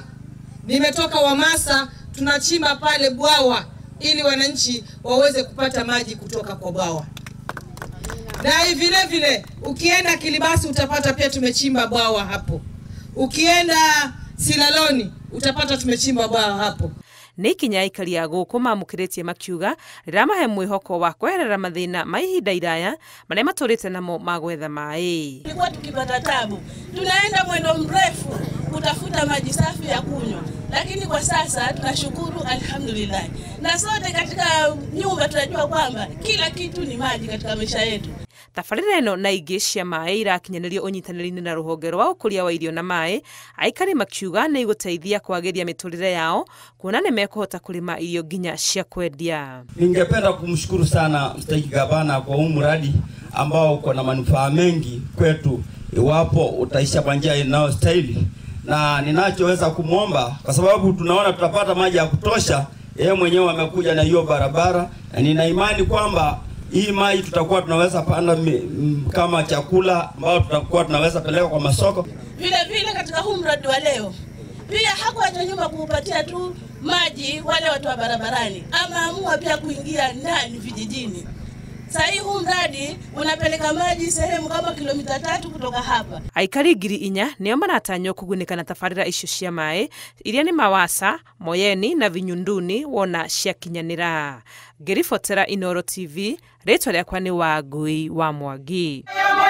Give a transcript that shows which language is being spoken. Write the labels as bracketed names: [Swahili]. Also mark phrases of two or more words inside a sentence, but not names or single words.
[Swahili] Nimetoka Wamasa tunachimba pale bwawa ili wananchi waweze kupata maji kutoka kwa bwawa. Na vile vile ukienda Kilibasi utapata pia tumechimba bwawa hapo. Ukienda Silaloni utapata tumechimba bwawa hapo. [Kikuyu] Nĩ ikinya aikari a gũkũ mamũkĩrĩtie makiuga rĩramahe mwĩhoko wa kweherera mathĩna ma ihinda iraya marĩa matũrĩte namo ma gwetha maĩ. [Swahili] Tulikuwa tukipata tabu, tunaenda mwendo mrefu kutafuta maji safi ya kunywa, lakini kwa sasa tunashukuru alhamdulillah. Na sote katika nyumba tunajua kwamba kila kitu ni maji katika maisha yetu. [Kikuyu] Tabarĩra ĩno na ingĩ cia maĩ irakinyanĩrio ũnyitanĩri-inĩ na rũhonge rwa ũkũria wa irio na maĩ, aikari makiuga nĩ igũteithia kwagĩria mĩtũrĩre yao kuona nĩ mekũhota kũrĩma irio nginya cia kwendia. [Swahili] Ningependa kumshukuru sana mstahiki gavana kwa huu mradi ambao uko na manufaa mengi kwetu iwapo utaisha kwa njia inayostahili, na ninachoweza kumwomba kwa sababu tunaona tutapata maji ya kutosha, yeye mwenyewe amekuja na hiyo barabara, na nina imani kwamba hii maji tutakuwa tunaweza panda kama chakula ambao tutakuwa tunaweza peleka kwa masoko. Vile katika huu mradi wa leo pia hakuacha nyuma kuupatia tu maji wale watu wa barabarani, ama amua pia kuingia ndani vijijini. Sasa huu mradi unapeleka maji sehemu kama kilomita 3 kutoka hapa. [Kikuyu] Aikari 4,000 nĩo maratanywo kũgunĩka na tabarĩra icio cia maĩ iria nĩ Mawasa, Moyeni na Vinyunduni wona ciakinyanĩra. Ngĩribotera Inooro TV, rĩtwa rĩakwa nĩ Wangui wa Mwangi.